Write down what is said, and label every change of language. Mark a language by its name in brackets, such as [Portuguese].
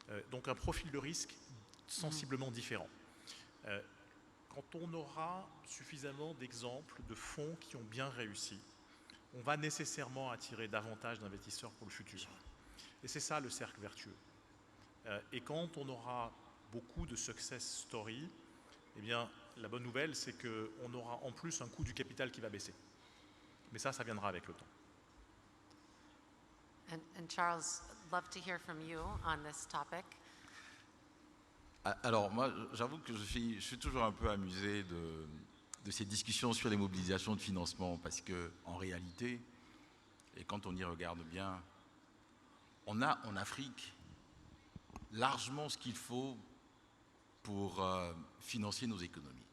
[French] Donc, un profil de risque sensiblement différent. Quand on aura suffisamment d'exemples de fonds qui ont bien réussi, on va nécessairement attirer davantage d'investisseurs pour le futur. Et c'est ça le cercle vertueux. Et quand on aura beaucoup de success stories, eh bien, la bonne nouvelle, c'est qu'on aura en plus un coût du capital qui va baisser. Mais ça viendra avec le temps. [English] And Charles, I'd love to hear from you on this topic. [French] Alors moi, j'avoue que je suis toujours un peu amusé de ces discussions sur les mobilisations de financement parce qu'en réalité, et quand on y regarde bien, on a en Afrique largement ce qu'il faut pour financer nos économies.